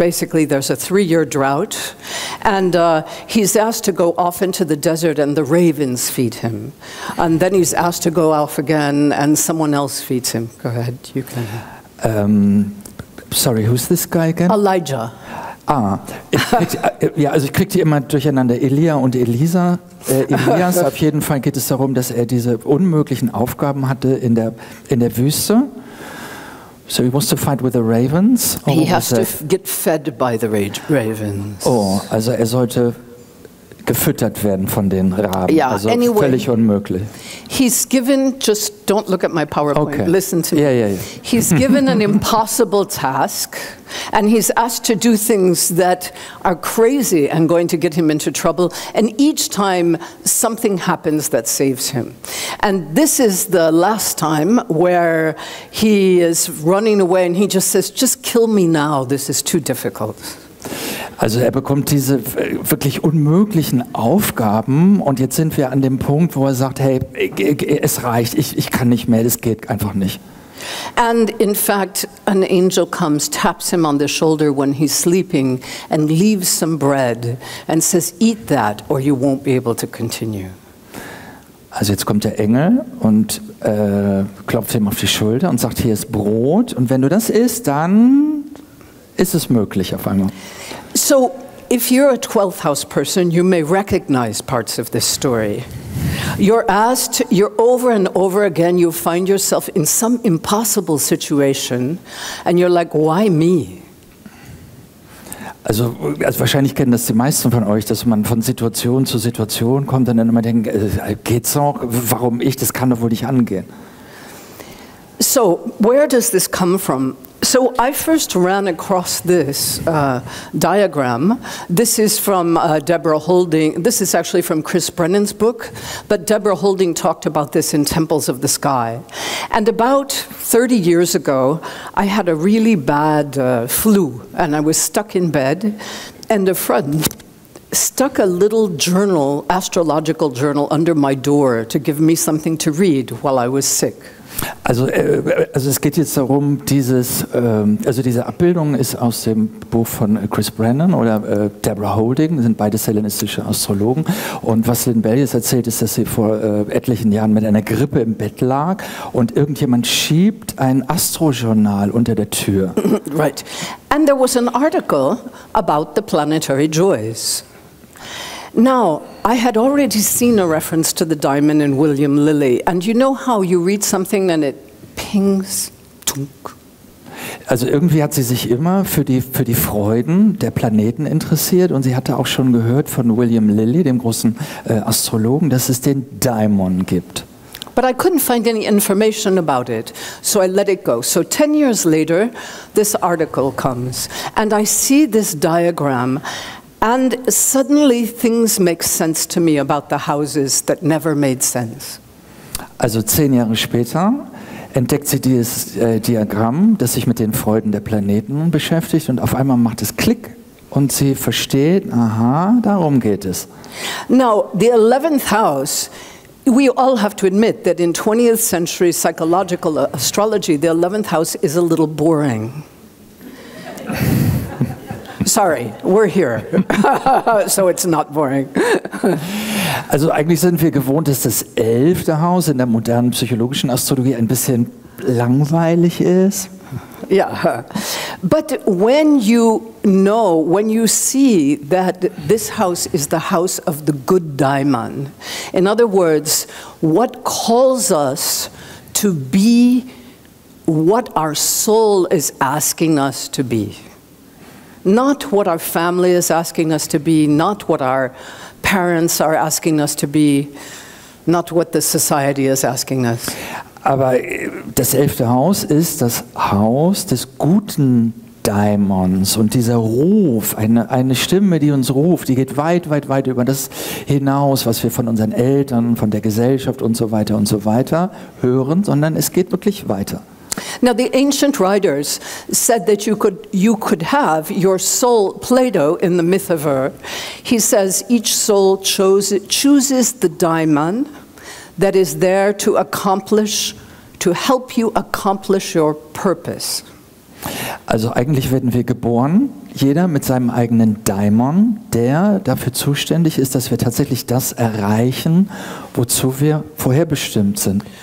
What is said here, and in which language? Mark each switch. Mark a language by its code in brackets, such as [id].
[en] Basically, there's a 3-year drought, and he's asked to go off into the desert and the ravens feed him. And then he's asked to go off again and someone else feeds him. Go ahead, you can. Sorry, who's this guy again? Elijah. [de] Ich kriege die immer durcheinander, Elia und Elisa. Elias, auf jeden Fall geht es darum, dass er diese unmöglichen Aufgaben hatte in der Wüste. [en] So he wants to fight with the ravens? He has to get fed by the ravens. [de] Oh, also er sollte gefüttert werden von den Raben. [en] Yeah, [de] also [en] anyway, [de] völlig unmöglich. [en] He's given just don't look at my PowerPoint. Okay. Listen to me. Yeah. He's given an impossible task, and he's asked to do things that are crazy and going to get him into trouble. And each time, something happens that saves him. And this is the last time where he is running away, and he just says, "Just kill me now. This is too difficult." [de] Also er bekommt diese wirklich unmöglichen Aufgaben und jetzt sind wir an dem Punkt, wo er sagt, hey, es reicht, ich kann nicht mehr, das geht einfach nicht. [en] And in fact, an angel comes, taps him on the shoulder when he's sleeping and leaves some bread and says, "Eat that or you won't be able to continue." [de] Also jetzt kommt der Engel und klopft ihm auf die Schulter und sagt, hier ist Brot und wenn du das isst, dann ist es möglich auf einmal. [en] So, if you're a 12th house person, you may recognize parts of this story. You're asked, you're over and over again, you find yourself in some impossible situation, and you're like, why me? [de] Also wahrscheinlich kennen das die meisten von euch, dass man von Situation zu Situation kommt und dann immer denkt, geht's noch? Warum ich? Das kann doch wohl nicht angehen. [en] So, where does this come from? So I first ran across this diagram. This is from Deborah Holding. This is actually from Chris Brennan's book, but Deborah Holding talked about this in Temples of the Sky. And about 30 years ago, I had a really bad flu, and I was stuck in bed, and a friend stuck a little journal, astrological journal, under my door to give me something to read while I was sick. [de] Also es geht jetzt darum, diese Abbildung ist aus dem Buch von Chris Brennan oder Deborah Holding, das sind beide hellenistische Astrologen. Und was Lynn jetzt erzählt, ist, dass sie vor etlichen Jahren mit einer Grippe im Bett lag und irgendjemand schiebt ein Astrojournal unter der Tür. [en] Right. And there was an article about the planetary joys. Now, I had already seen a reference to the Daimon in William Lilly, and you know how you read something and it pings, tunk. [de] Also irgendwie hat sie sich immer für die Freuden der Planeten interessiert und sie hatte auch schon gehört von William Lilly, dem großen Astrologen, dass es den Daimon gibt. [en] But I couldn't find any information about it, so I let it go. So 10 years later, this article comes, and I see this diagram. And suddenly things make sense to me about the houses that never made sense. [de] Also 10 Jahre später entdeckt sie dieses Diagramm, das sich mit den Freuden der Planeten beschäftigt und auf einmal macht es Klick und sie versteht, aha, darum geht es. [en] Now, the 11th house, we all have to admit that in 20th century psychological astrology, the 11th house is a little boring. Sorry, we're here, so it's not boring. [de] Also eigentlich sind wir gewohnt, dass das 11. Haus in der modernen psychologischen Astrologie ein bisschen langweilig ist. [en] Yeah, but when you know, when you see that this house is the house of the good Daimon, in other words, what calls us to be what our soul is asking us to be. Not what our family is asking us to be, not what our parents are asking us to be, not what the society is asking us. [de] Aber das 11. Haus ist das Haus des guten Daimons und dieser Ruf, eine Stimme, die uns ruft, die geht weit über das hinaus, was wir von unseren Eltern, von der Gesellschaft und so weiter hören, sondern es geht wirklich weiter. [en] Now, the ancient writers said that you could have your soul, Plato in the myth of Ur, he says each soul chooses the daimon that is there to help you accomplish your purpose. [de] Also eigentlich werden wir geboren, jeder mit seinem eigenen Daimon, der dafür zuständig ist, dass wir tatsächlich das erreichen, wozu wir vorherbestimmt sind.